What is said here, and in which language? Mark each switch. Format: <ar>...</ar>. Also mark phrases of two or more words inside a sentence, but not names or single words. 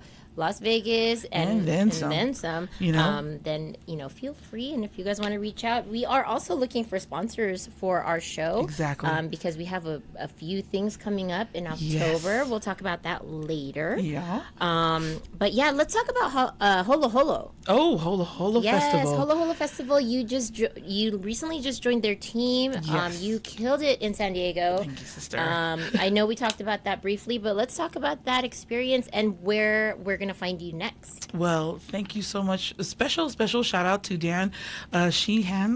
<en>Las Vegas and then some. Then feel free, and if you guys want to reach out, we are also looking for sponsors for our show. Exactly. Because we have a few things coming up in October. Yes. We'll talk about that later. Yeah. But yeah, let's talk about Holo Holo. Oh, Holo Holo Festival. Yes, Holo Holo Festival. You recently just joined their team. Yes. You killed it in San Diego. Thank you, sister. I know we talked about that briefly, but let's talk about that experience and where we're going to find you next. Well, thank you so much. A special shout out to Dan Sheehan.</en>